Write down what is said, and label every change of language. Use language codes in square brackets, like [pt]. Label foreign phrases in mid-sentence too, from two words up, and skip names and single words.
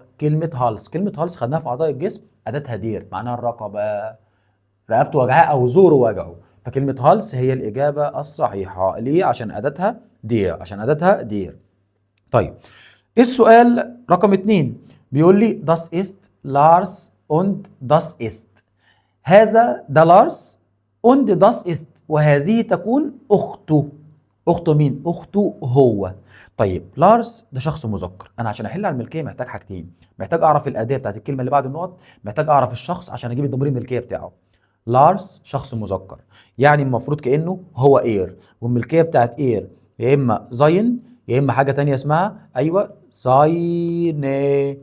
[ar] كلمه هالس. كلمه هالس خدناها في اعضاء الجسم، اداتها دير معناها الرقبه، رقبته وجعاه او زوره وجعه. فكلمه هالس هي الاجابه الصحيحه. ليه؟ عشان اداتها دير، عشان اداتها دير. طيب السؤال رقم 2 بيقول لي [de] das ist Lars und das ist، [ar] هذا ده لارس [de] und das ist، [ar] وهذه تكون أخته. أخته مين؟ أخته هو. طيب لارس ده شخص مذكر، أنا عشان أحل على الملكية محتاج حاجتين، محتاج أعرف الأداة بتاعت الكلمة اللي بعد النقط، محتاج أعرف الشخص عشان أجيب الضمير الملكية بتاعه. لارس شخص مذكر، يعني المفروض كأنه هو اير، والملكية بتاعت اير يا إما زاين يا إما حاجة تانية اسمها أيوه زاينه.